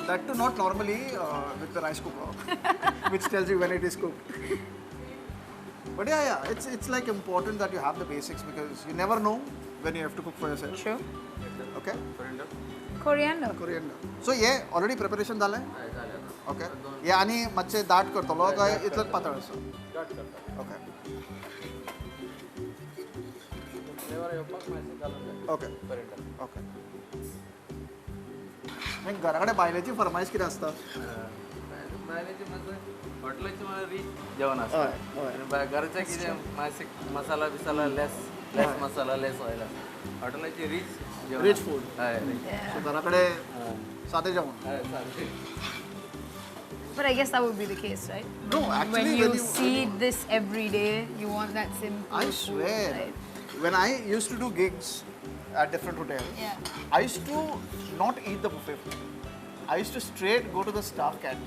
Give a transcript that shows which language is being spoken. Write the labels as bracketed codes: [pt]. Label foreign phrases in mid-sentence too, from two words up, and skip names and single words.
[en] That too not normally with the rice cooker, which tells you when it is cooked. But yeah, it's like important that you have the basics because you never know when you have to cook for yourself. Sure. Okay? Coriander. Coriander. So yeah, already preparation झालंय? Okay. [kok] हे आणि मातशें दाट करतलो काय इतलंच पातळ असो? [en] Okay. [kok] Flavor येवपाक मातशें घालून जाय. [en] Okay. Coriander. Okay. [kok] आणि घरा कडेन बायलेची फरमाईश कितें आसता? बायलेची मातशें हॉटेलाची मला रीच जेवण असतं. हय. आणि घरचं कितें मातशें मसाला बिसाला [en] less masala less oil [kok] हॉटेलाची रीच जेवण [en] Rich [kok] असतं. [en] food. [kok] हय rich. [en] Yeah. [kok] So घरा कडेन सादें जेवण. हय सारकें. [en] But I guess that would be the case, right? No, actually when when you see this every day, you want that simple I food, swear, right? when I used to do gigs at different hotels, Yeah. I used to not eat the buffet food. I used to straight go to the staff canteen.